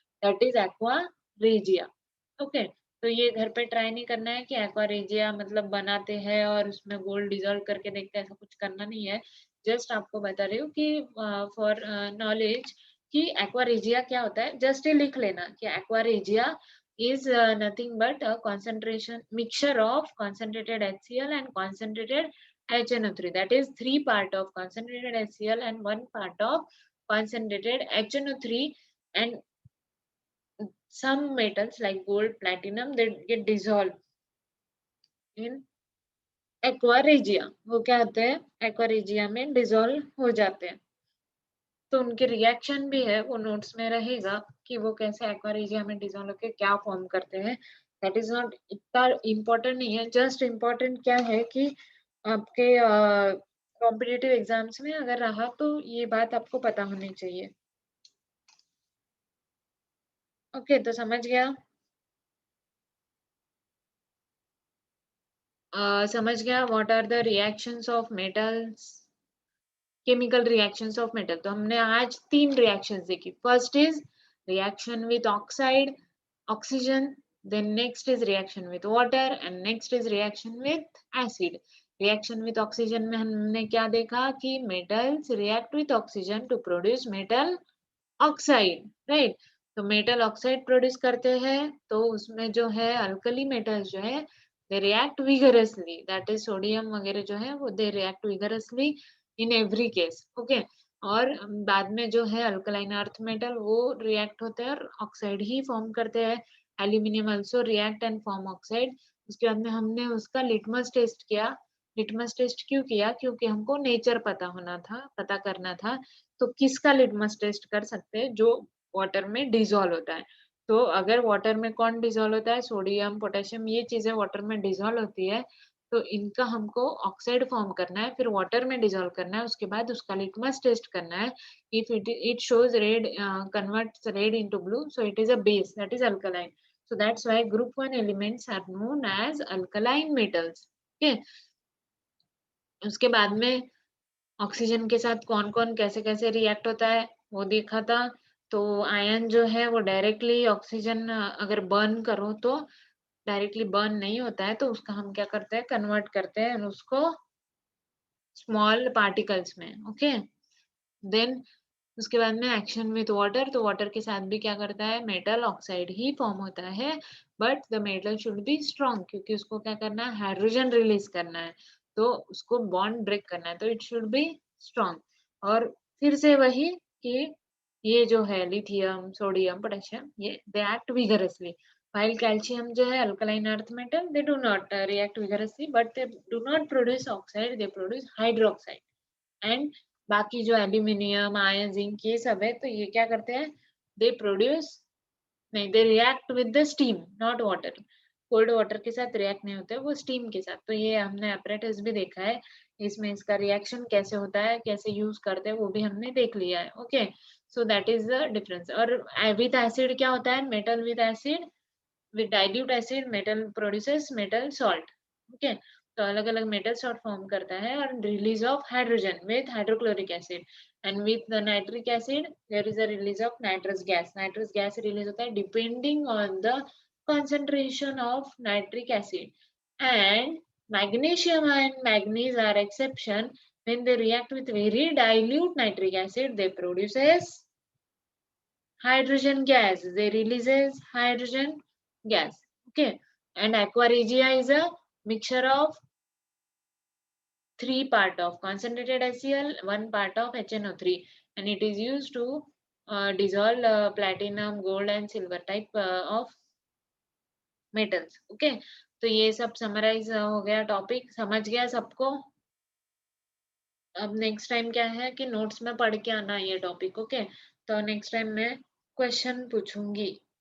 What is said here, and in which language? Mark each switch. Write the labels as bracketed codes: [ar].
[en] That is aqua regia. [hi] Okay, तो ये घर पे ट्राई नहीं करना है कि एक्वा रेजिया मतलब बनाते हैं और उसमें गोल्ड डिसॉल्व करके देखते हैं, ऐसा कुछ करना नहीं है। जस्ट आपको बता रही हूँ कि फॉर नॉलेज कि एक्वा रेजिया क्या होता है, जस्ट ये लिख लेना कि aqua regia [en] is nothing but a concentration mixture of concentrated HCl and concentrated HNO3. That is 3 part of concentrated HCl and 1 part of concentrated HNO3, and some metals like gold, platinum, they get dissolved in aqua regia. [hi] वो क्या होते हैं, aqua regia में dissolve हो जाते हैं। तो उनके रिएक्शन भी है, वो नोट्स में रहेगा कि वो कैसे एक्वा रेजिया में डिसॉल्व होकर क्या फॉर्म करते हैं। दैट इज नॉट इतना इम्पोर्टेंट नहीं है, जस्ट इम्पोर्टेंट क्या है कि आपके कॉम्पिटिटिव एग्जाम्स में अगर रहा तो ये बात आपको पता होनी चाहिए। ओके, तो समझ गया, समझ गया [en] what are the reactions of metals, chemical reactions [hi] of metal. तो हमने आज 3 रिएक्शंस देखी। First is reaction with oxide, [en] oxygen, then next is reaction with water and next is reaction with acid. reaction with oxygen [hi] में हमने क्या देखा कि [en] metals react with oxygen to produce metal oxide, right? तो metal oxide produce करते हैं, [hi] तो उसमें जो है [en] alkali metals जो है they react vigorously, that is sodium वगैरह जो है वो they react vigorously in every case, okay? [hi] और बाद में जो है अल्कलाइन अर्थ मेटल वो रिएक्ट होते हैं और ऑक्साइड ही फॉर्म करते हैं। [en] Aluminium also react and form oxide. [hi] उसके बाद में हमने उसका लिटमस टेस्ट किया। लिटमस टेस्ट क्यों किया, क्योंकि हमको नेचर पता होना था, पता करना था। तो किसका लिटमस टेस्ट कर सकते हैं, जो वाटर में डिसॉल्व होता है। तो अगर वाटर में कौन डिसॉल्व होता है, सोडियम, पोटेशियम, ये चीजें वाटर में डिसॉल्व होती है, तो इनका हमको ऑक्साइड फॉर्म करना है, फिर वाटर में डिसॉल्व करना है, उसके बाद उसका लिटमस टेस्ट करना है। [en] If it shows red, converts red into blue, so it is a base, that is alkaline. so that's why group 1 elements are known as alkaline metals, okay? [hi] उसके बाद में ऑक्सीजन के साथ कौन कौन कैसे कैसे रिएक्ट होता है वो देखा था। तो आयन जो है वो डायरेक्टली ऑक्सीजन अगर बर्न करो तो डायरेक्टली बर्न नहीं होता है, तो उसका हम क्या करते हैं, कन्वर्ट करते हैं उसको स्मॉल पार्टिकल्स में, ओके? देन उसके बाद में एक्शन विथ वाटर, तो वाटर के साथ भी क्या करता है, मेटल ऑक्साइड ही फॉर्म होता है, [en] but the metal should be strong, [hi] क्योंकि उसको क्या करना है, हाइड्रोजन रिलीज करना है, तो उसको बॉन्ड ब्रेक करना है, [en] तो it should be strong. [hi] और फिर से वही कि ये जो है [en] Lithium, sodium, potassium, ये they act vigorously, while calcium जो है alkaline earth metal, they do not react vigorously, but they do not produce oxide, they produce hydroxide. [hi] And बाकी जो एल्यूमिनियम, आयरन, जिंक, ये सब है, तो ये क्या करते हैं, दे प्रोड्यूस, नहीं, [en] They react with the steam, not water. [hi] Cold water के साथ रिएक्ट नहीं होते, वो स्टीम के साथ। तो ये हमने अपरेटस भी देखा है, इसमें इसका रिएक्शन कैसे होता है, कैसे यूज करते हैं, वो भी हमने देख लिया है, okay? [en] So that is the difference. [hi] और विद एसिड क्या होता है, [en] Metal with acid, with dilute acid metal produces metal salt, okay? [hi] तो अलग अलग मेटल सॉल्ट फॉर्म करता है और [en] Release of hydrogen with hydrochloric acid, and with the nitric acid there is a release of nitrous gas. [hi] Nitrous gas release होता है [en] Depending on the concentration of nitric acid, and magnesium and manganese are exception. When they react with very dilute nitric acid, they produces hydrogen gas, they releases hydrogen gas, okay? And aqua regia is a mixture of 3 part of concentrated HCl, 1 part of HNO3, and it is used to dissolve platinum, gold and silver type of metals. [hi] Okay, तो ये सब summarise हो गया, topic समझ गया सबको। अब next time क्या है कि नोट्स में पढ़ के आना ये टॉपिक। ओके, तो नेक्स्ट टाइम मैं क्वेश्चन पूछूंगी।